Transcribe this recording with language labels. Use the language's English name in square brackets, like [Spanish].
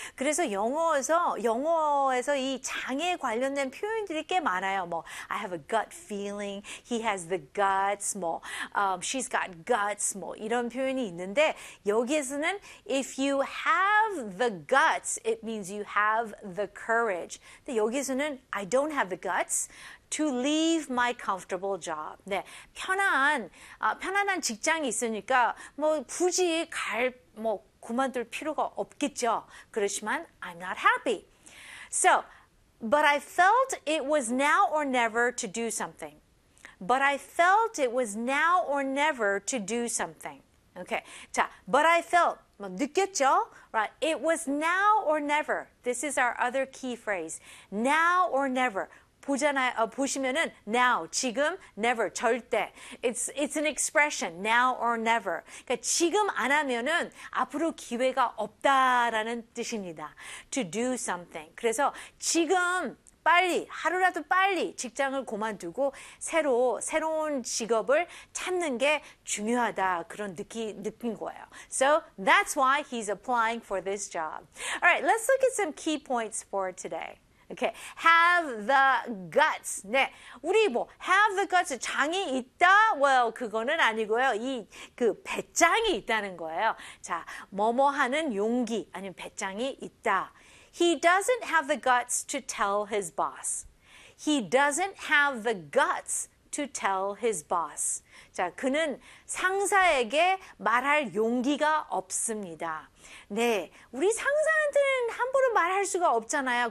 [Korean] 그래서 영어에서 이 장에 관련된 표현들이 꽤 많아요. 뭐, [English] I have a gut feeling, he has the guts, 뭐, she's got guts, 뭐, [Korean] 이런 표현이 있는데 여기에서는 [English] if you have the guts, it means you have the courage. [Korean] 근데 여기에서는 [English] I don't have the guts to leave my comfortable job. [Korean] 네, 편안한 직장이 있으니까 뭐 굳이 그만둘 필요가 없겠죠. 그렇지만 [English] I'm not happy. So, but I felt it was now or never to do something. But I felt it was now or never to do something. Okay. [Korean] 자, [English] but I felt [Korean] 뭐 느꼈죠? [English] Right. It was now or never. This is our other key phrase. Now or never. [Korean] 보시면은 now, 지금, never, 절대. [English] It's an expression, now or never. [Korean] 그러니까 지금 안 하면은 앞으로 기회가 없다라는 뜻입니다. [English] To do something. [Korean] 그래서 지금 빨리, 하루라도 빨리 직장을 그만두고 새로운 직업을 찾는 게 중요하다. 그런 느낀 거예요. [English] So that's why he's applying for this job. All right, let's look at some key points for today. Okay, have the guts. [Korean] 네, 우리 뭐 [English] have the guts, [Korean] 장이 있다? Well, 그거는 아니고요. 그 배짱이 있다는 거예요. 자, 뭐뭐 하는 용기, 아니면 배짱이 있다. [English] He doesn't have the guts to tell his boss. He doesn't have the guts to tell his boss. [Korean] 자, 그는 상사에게 말할 용기가 없습니다. 네, 우리 상사한테는 함부로 말할 수가 없잖아요.